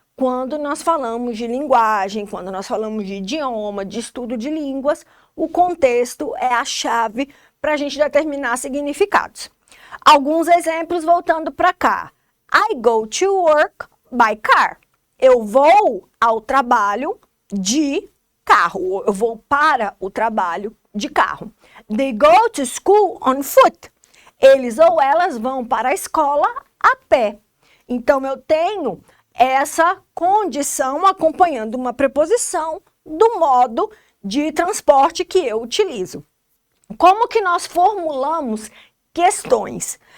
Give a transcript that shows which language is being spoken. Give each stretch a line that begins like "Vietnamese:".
Portuguese: Quando nós falamos de linguagem, quando nós falamos de idioma, de estudo de línguas, o contexto é a chave para a gente determinar significados. Alguns exemplos voltando para cá.
English: I go to work by car.
Portuguese: Eu vou ao trabalho de carro. Eu vou para o trabalho de carro.
English: They go to school on foot.
Portuguese: Eles ou elas vão para a escola a pé. Então, eu tenho essa condição acompanhando uma preposição do modo de transporte que eu utilizo. Como que nós formulamos questões?